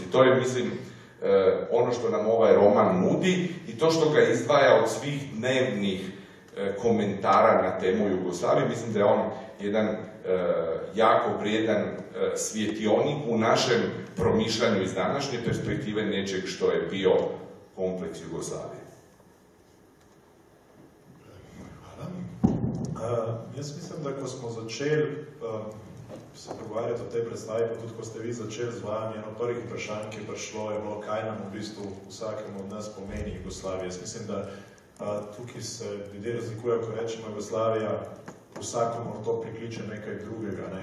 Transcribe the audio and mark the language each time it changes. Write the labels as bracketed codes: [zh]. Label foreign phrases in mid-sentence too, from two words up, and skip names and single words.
[hr] I to je, mislim, ono što nam ovaj roman nudi i to što ga izdvaja od svih dnevnih komentara na temu Jugoslavije. Mislim da je on jedan jako vrijedan svjetionik u našem promišljanju iz današnje perspektive nečeg što je bio kompleks Jugoslavije. [sl] Jaz mislim, da ko smo začeli se pogovarjati o tej predstavi, pa tudi ko ste vi začeli z vami, eno prvih vprašanj, ki je prišlo, je bilo, kaj nam v bistvu vsakemu od nas pomeni Jugoslavija. Jaz mislim, da tukaj se ljudje razlikujejo, ko rečemo Jugoslavija, vsakomu to prikliče nekaj drugega, ne?